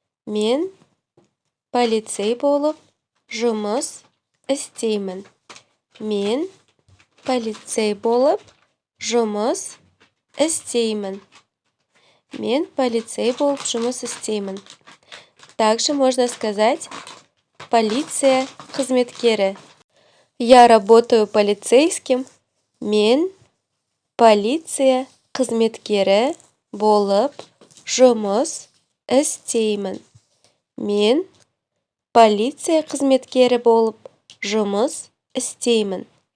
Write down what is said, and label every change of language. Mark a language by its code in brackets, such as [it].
[kk] Мен полицей болып жұмыс істеймін. Мен полицей болып жұмыс істеймін. Мен полицей болып жұмыс істеймін. [ru] Также можно сказать [kk] полиция қызметкері. [ru] Я работаю полицейским. [kk] Мен полиция қызметкері болып жұмыс істеймін. Мен полиция қызметкері болып жұмыс істеймін.